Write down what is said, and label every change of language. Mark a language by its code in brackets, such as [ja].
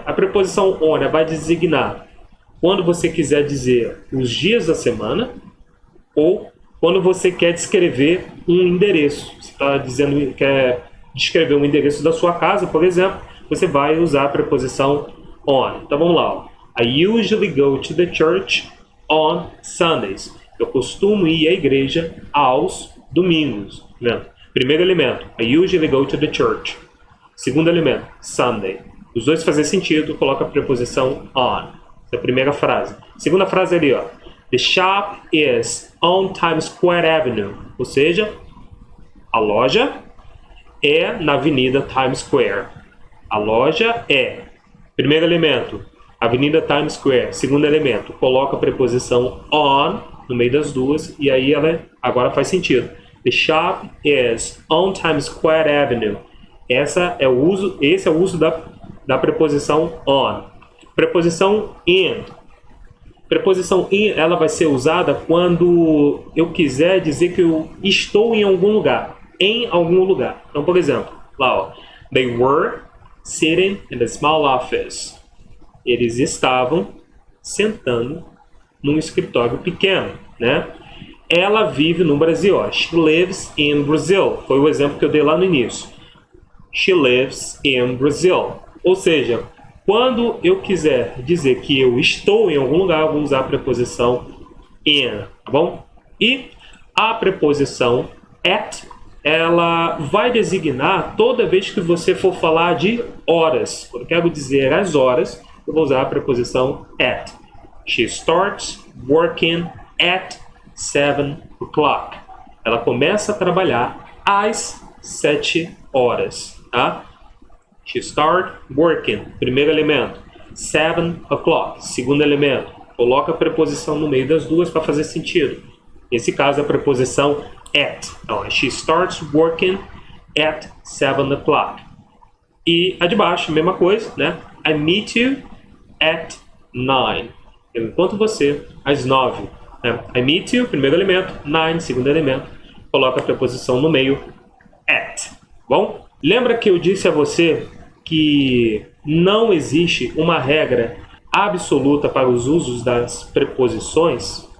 [pt] A preposição on vai designar quando você quiser dizer os dias da semana ou quando você quer descrever um endereço. Você está dizendo que quer descrever um endereço da sua casa, por exemplo, você vai usar a preposição on. Então vamos lá. Ó. [en] I usually go to the church on Sundays. [pt] Eu costumo ir à igreja aos domingos. Né? Primeiro elemento, [en] I usually go to the church. [pt] Segundo elemento, Sunday. Os dois fazem sentido, coloca a preposição on. Essa é a primeira frase. Segunda frase ali, ó. [en] The shop is on Times Square Avenue. [pt] Ou seja, a loja é na Avenida Times Square. A loja é. Primeiro elemento, Avenida Times Square. Segundo elemento, coloca a preposição on no meio das duas e aí ela agora faz sentido. [en] The shop is on Times Square Avenue. [pt] Esse é o uso da preposição on. Preposição in. Preposição in, ela vai ser usada quando eu quiser dizer que eu estou em algum lugar. Em algum lugar. Então, por exemplo, lá, ó. [en] They were sitting in a small office. [pt] Eles estavam sentando num escritório pequeno, né? Ela vive no Brasil, ó. [en] She lives in Brazil. [pt] Foi o exemplo que eu dei lá no início. [en] She lives in Brazil. [pt] Ou seja, quando eu quiser dizer que eu estou em algum lugar, eu vou usar a preposição in, tá bom? E a preposição at, ela vai designar toda vez que você for falar de horas. Quando eu quero dizer as horas, eu vou usar a preposição at. [en] She starts working at 7 o'clock. [pt] Ela começa a trabalhar às 7 horas, tá? [en] She starts working. [pt] Primeiro elemento. [en] 7 o'clock. [pt] Segundo elemento. Coloca a preposição no meio das duas para fazer sentido. Nesse caso, a preposição at. [en] Então, she starts working at 7 o'clock. [pt] E a de baixo, mesma coisa, né? [en] I meet you at 9. [pt] Eu encontro você às 9. Né? [en] I meet you, [pt] primeiro elemento. 9, segundo elemento. Coloca a preposição no meio. At. Bom? Lembra que eu disse a você que não existe uma regra absoluta para os usos das preposições?